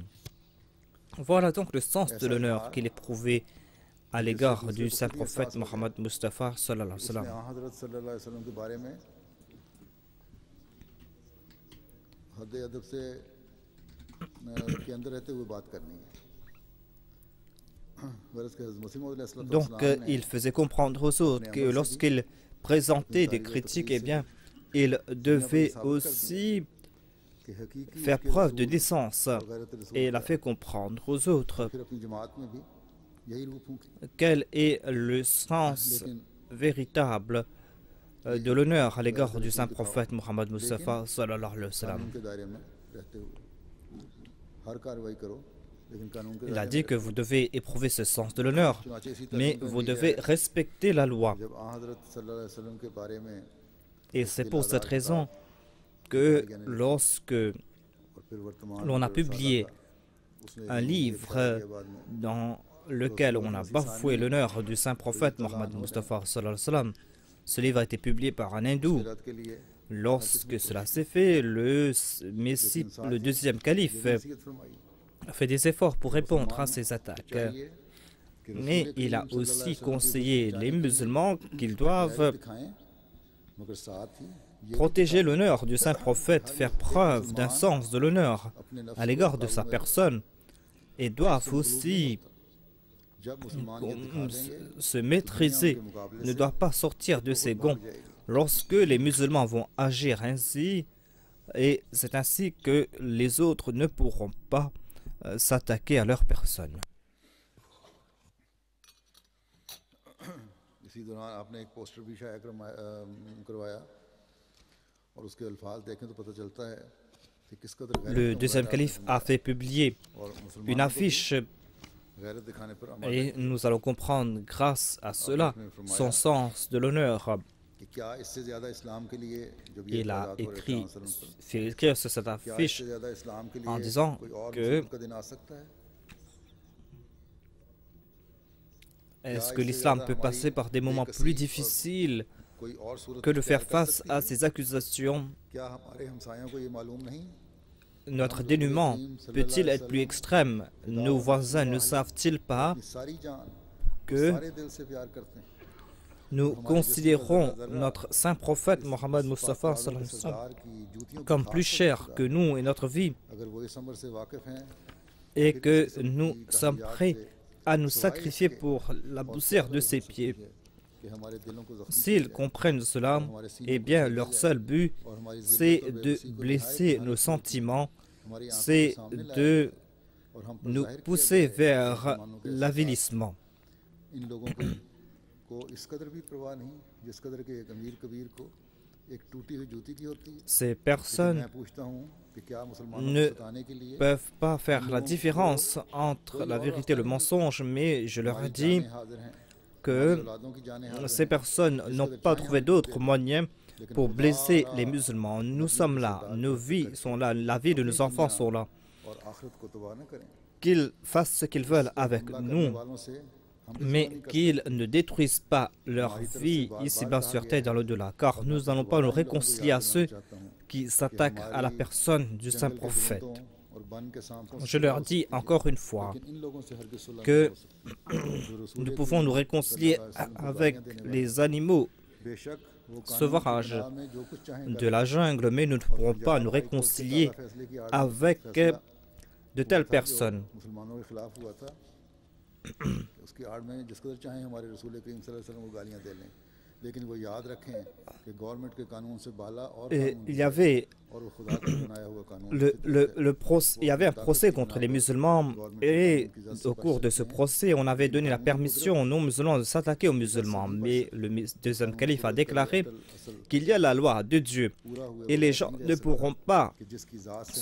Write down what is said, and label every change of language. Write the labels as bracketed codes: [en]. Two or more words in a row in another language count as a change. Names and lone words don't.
[fr] Voilà donc le sens de l'honneur qu'il éprouvait à l'égard du saint prophète Mohammed Mustafa [ar] صلى الله عليه وسلم. [ur] حد ادب سے کے اندر رہتے ہوئے بات کرنی ہے. غرض کہ حضرت مسیح موعود علیہ السلام [fr] Donc, il faisait comprendre aux autres que lorsqu'il présentait des critiques, eh bien, il devait aussi [ur] کہ حقیقی [fr] faire preuve de décence. Et il a fait comprendre aux autres [ur] پھر اپنی جماعت میں بھی یہی روح پھونکی. [fr] quel est le sens véritable de l'honneur à l'égard du saint prophète Mohammed Mustafa [ar] صلى الله عليه وسلم. [ur] قانون کے دائرے میں رہتے ہوئے ہر کارروائی کرو، لیکن قانون کے [fr] Il a [ur] दायरे [fr] dit que vous devez éprouver ce sens de l'honneur, mais vous devez respecter la loi. [ur] جب آ حضرت [ar] صلى الله عليه وسلم [ur] کے بارے میں [fr] Et c'est pour cette raison que lorsque [ur] اور پھر ورتمان [fr] l'on a [ur] दौर [fr] publié [ur] उसने [fr] un livre dans lequel on a bafoué l'honneur du saint prophète Mohammed Mustafa [ar] صلى الله عليه وسلم, [fr] ce livre a été publié par un hindou. [ur] رات کے لیے [fr] Lorsque cela s'est fait, le Messie, le deuxième calife, [ur] نصیحت فرمائی [fr] a fait des efforts pour répondre à ces attaques. [ur] چاہیے کہ [fr] Mais [ur] रसूल [fr] il a [ur] करीम [fr] aussi [ar] صلى الله عليه وسلم [fr] conseillé les musulmans qu'ils [ur] की [fr] doivent [ur] غیرت دکھائیں، مگر ساتھ ہی یہ [fr] protéger l'honneur du saint prophète, faire preuve d'un sens de l'honneur [ur] اپنے نفس [fr] à l'égard de sa personne, et doivent aussi [ur] جب مسلمان یہ دکھا دیں گے [fr] se maîtriser, ne doivent pas sortir de ses gonds lorsque les musulmans vont agir ainsi, et c'est ainsi que les autres ne pourront pas s'attaquer à leur personne. [ur] اسی دوران آپ نے ایک پوسٹر بھی شائع کروایا اور اس کے الفاظ دیکھیں تو پتا چلتا ہے کہ کس قدر [fr] Le deuxième calife a fait publier [ur] और [fr] une affiche [ur] غیرت دکھانے پر عمل [fr] et nous allons comprendre grâce à cela son sens de l'honneur. [ur] کہ کیا اس سے زیادہ اسلام کے لیے جب یہ [fr] Il a [ur] عبادت ہو رہے [fr] écrit, [ur] ہیں پر [fr] fait écrire sur cette [ur] क्या [fr] affiche [ur] اس سے زیادہ اسلام کے [fr] en [ur] लिए [fr] disant [ur] کوئی اور [fr] que [ur] مصیبت کا دن آ سکتا ہے? [fr] est-ce que l'islam peut passer par des moments plus difficiles [ur] کوئی اور صورت [fr] que de [ur] इख्तियार [fr] faire [ur] कर [fr] face [ur] सकती [fr] à [ur] है? [fr] ces accusations? [ur] کیا ہمارے ہمسایوں کو یہ معلوم نہیں [fr] Notre dénûment peut-il être plus extrême? Nos voisins ne savent-ils pas [ur] کہ ساری جان [fr] que [ur] سارے دل سے پیار کرتے ہیں? [fr] nous considérons notre saint prophète Mohammed Mustafa [ar] صلى الله عليه وسلم [ur] سردار کی جوتیوں کی [fr] comme [ur] खाक [fr] plus [ur] को [fr] cher que nous et notre vie, [ur] اگر وہ اس امر سے واقف ہیں [fr] et que nous sommes prêts à nous sacrifier pour la poussière de ses pieds? [ur] کہ ہمارے دلوں کو زخمی [fr] S'ils comprennent cela, eh bien leur seul but, c'est de blesser nos sentiments, [ur] ہماری آنکھوں [fr] c'est [ur] کے سامنے لایا [fr] de [ur] اور ہم پر [fr] nous [ur] ظاہر کیا [fr] pousser [ur] जाए [fr] vers [ur] مسلمانوں کے [fr] l'avilissement. [ur] ان لوگوں کو اس قدر بھی پرواہ نہیں جس قدر کے ایک امیر کبیر کو ایک ٹوٹی ہوئی جوتی کی ہوتی ہے. [fr] Ces [ur] लेकिन [fr] personnes [ur] میں پوچھتا ہوں کہ کیا مسلمانوں [fr] ne [ur] کو ستانے کے لیے [fr] peuvent pas faire la différence entre la vérité et le mensonge, mais je leur ai dit [ur] جانیں حاضر ہیں, [fr] que [ur] اولادوں کی جانیں حاضر [fr] ces [ur] हैं, [fr] personnes n'ont pas trouvé d'autres moyens pour blesser les musulmans. Nous sommes là, nos vies sont là, la vie de nos enfants sont là. [ur] اور آخرت کو تباہ نہ کریں. [fr] Qu'ils fassent ce qu'ils veulent avec [ur] حملہ کرنے [fr] nous, [ur] والوں سے ہم [fr] mais qu'ils ne détruisent pas leur vie ici-bas sur terre dans l'au-delà, car nous n'allons pas nous réconcilier à ceux qui s'attaquent à la personne du saint prophète. [ur] اور بن کے سانپوں [fr] Je leur dis encore une fois [ur] ان لوگوں سے ہرگز صلح [fr] que [ur] नहीं [fr] nous pouvons nous réconcilier avec les animaux [ur] بیشک وہ [fr] sauvages [ur] قانون میں جو کچھ چاہیں [fr] de la jungle, mais nous ne pourrons pas nous réconcilier [ur] فیصلے کی آڑ [fr] avec de telles personnes. [ur] مسلمانوں کے خلاف ہوا تھا اس کی آڑ میں جس قدر چاہیں ہمارے رسول کریم [ar] صلى الله عليه وسلم [ur] کو گالیاں دے لیں، لیکن وہ یاد رکھیں کہ گورنمنٹ کے قانون سے بالا اور [fr] Et [ur] कानून [fr] il y avait [ur] اور وہ خدا کا بنایا ہوا قانون [fr] il y avait un procès contre les musulmans et au cours de ce procès, on avait donné la permission aux non-musulmans de s'attaquer aux musulmans. Mais le deuxième calife a déclaré qu'il y a la loi de Dieu et les gens ne pourront pas [ur] کہ جس کی ذات سے